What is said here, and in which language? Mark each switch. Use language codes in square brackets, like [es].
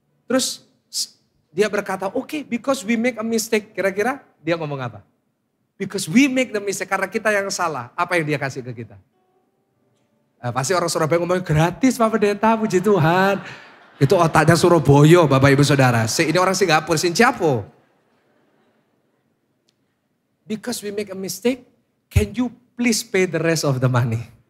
[id] Terus dia berkata, [en] okay, because we make a mistake. [id] Kira-kira dia ngomong apa? [en] Because we make the mistake, [id] karena kita yang salah. Apa yang dia kasih ke kita? Pasti orang Surabaya ngomong gratis Pak Pendeta, puji Tuhan. Itu otaknya Surabaya Bapak Ibu Saudara. Ini orang Singapura, Sincapo. [en] Because we make a mistake, can you please pay the rest of the money?